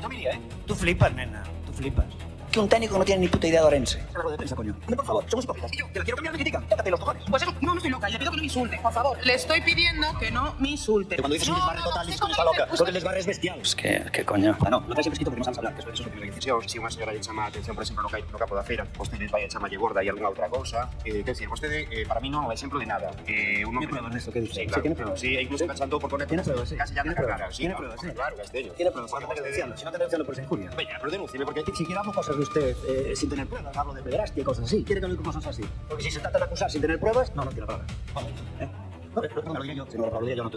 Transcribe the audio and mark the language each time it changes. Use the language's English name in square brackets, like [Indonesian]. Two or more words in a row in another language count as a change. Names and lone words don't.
[Spanish] Yo me iría, Tú flipas, nena, tú flipas. Que un técnico no tiene ni puta idea de Orense. Es algo de prensa, coño. Hombre, por favor, somos hipócritas. Y yo, que la quiero cambiar, me critican. Tócate los cojones. Pues eso, no estoy loca. Le pido que no me insulte, por favor. Le estoy pidiendo que no me insulte. Cuando dices un desbarre total, dices que está loca. Porque el desbarre es bestial. Pues ¿qué coño? No, lo que siempre escrito porque no sabes hablar, que eso es lo que me dices. [Galician] Si unha señora lle chama a atención, por exemplo, no capo da feira, vostedes vai a chamalle gorda e algunha outra cousa. Quer decir, vostede, para mí non é un exemplo de nada. [Spanish] ¿Tiene pruebas de esto que dice? Sí, claro. ¿Tiene pruebas? Sí, incluso me chantou por poner... ¿Tiene pruebas? Sí. Casi ya me cargara. ¿Tiene pruebas? Sí. Claro, castello. ¿Tiene pruebas? Si no te denunciando por esa injuria. Venga, pero denúncieme, porque... Si quiere hablo cosas de usted sin tener pruebas, hablo de pederastia y cosas así. ¿Quiere que hable cosas así? Porque si se trata de acusar sin tener pruebas, no tiene pruebas. No lo diría yo, si no lo diría yo, no tú.